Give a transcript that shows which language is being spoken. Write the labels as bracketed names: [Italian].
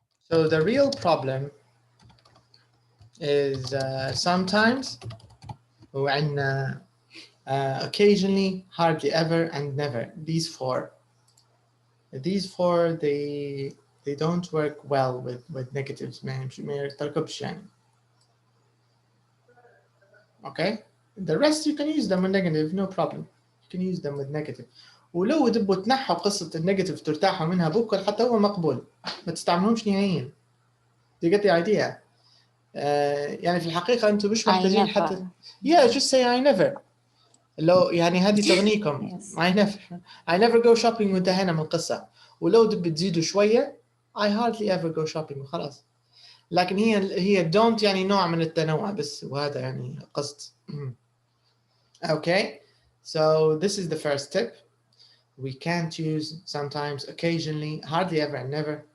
[English] So the real problem is sometimes وعندنا occasionally, hardly ever, and never. These four they don't work well with negatives. [Arabic] ما يرتكبش يعني. [English] Okay, the rest you can use them with negative, no problem. You can use them with negative. [Arabic] ولو تبوا تنحوا قصة النيجاتيف ترتاحوا منها بكل حتى هو مقبول. ما تستعملهمش نهائيا. [English] Do you get the idea? [Arabic] يعني في الحقيقة أنتم مش محتاجين حتى. [English] Yeah, just say I never. [Arabic] لو يعني هذه تغنيكم. [English] I never go shopping [Arabic] وانتهينا من القصة. ولو تبي تزيدوا شوية [English] I hardly ever go shopping وخلاص. [Arabic] لكن هي don't يعني نوع من التنوع بس وهذا يعني قصد. [English] Okay, so this is the first tip. We can't use sometimes, occasionally, hardly ever, and never.